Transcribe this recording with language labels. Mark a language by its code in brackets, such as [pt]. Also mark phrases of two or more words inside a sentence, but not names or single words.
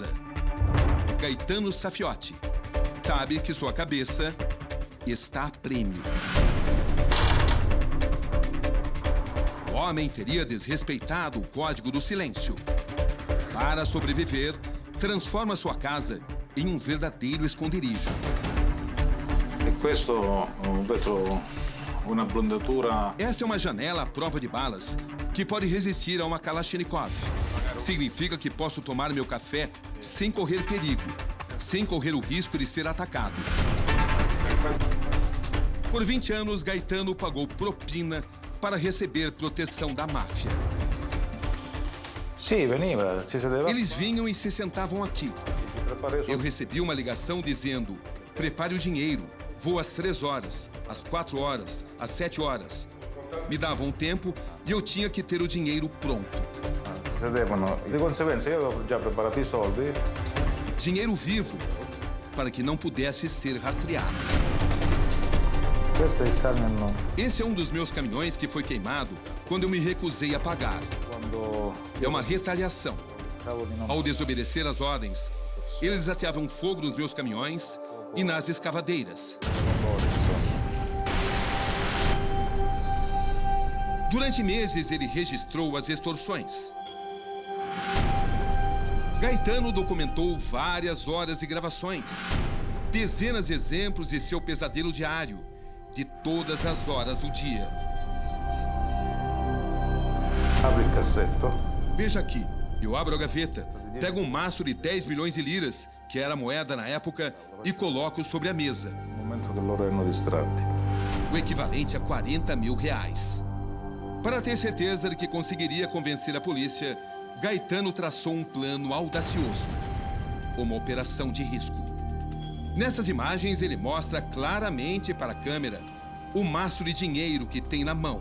[pt] Gaetano Safiotti sabe que sua cabeça está a prêmio. O homem teria desrespeitado o Código do Silêncio. Para sobreviver, transforma sua casa em um verdadeiro esconderijo. [it] E questo vetro, una blondatura. [pt] Esta é uma janela à prova de balas que pode resistir a uma Kalashnikov. Significa que posso tomar meu café sem correr perigo, sem correr o risco de ser atacado. Por 20 anos, Gaetano pagou propina para receber proteção da máfia. [it] Sì, veniva, si sedeva. [pt] Eles vinham e se sentavam aqui. Eu recebi uma ligação dizendo: prepare o dinheiro, vou às 3 horas, às 4 horas, às 7 horas. Me davam um tempo e eu tinha que ter o dinheiro pronto. [it] Si sedevano. Di conseguenza io avevo già preparato i soldi. [pt] Dinheiro vivo, para que não pudesse ser rastreado. [it] Questo è il camion. [pt] Esse é um dos meus caminhões que foi queimado quando eu me recusei a pagar. É uma retaliação. Ao desobedecer as ordens, eles ateavam fogo nos meus caminhões e nas escavadeiras. Durante meses, ele registrou as extorsões. Gaetano documentou várias horas de gravações, dezenas de exemplos de seu pesadelo diário, de todas as horas do dia. [it] Abre il cassetto. [pt] Veja aqui, eu abro a gaveta, pego um maço de 10 milhões de liras, que era a moeda na época, e coloco sobre a mesa. [it] No momento che loro erano distratti. [pt] O equivalente a 40 mil reais. Para ter certeza de que conseguiria convencer a polícia, Gaetano traçou um plano audacioso. Uma operação de risco. Nessas imagens, ele mostra claramente para a câmera o mastro de dinheiro que tem na mão.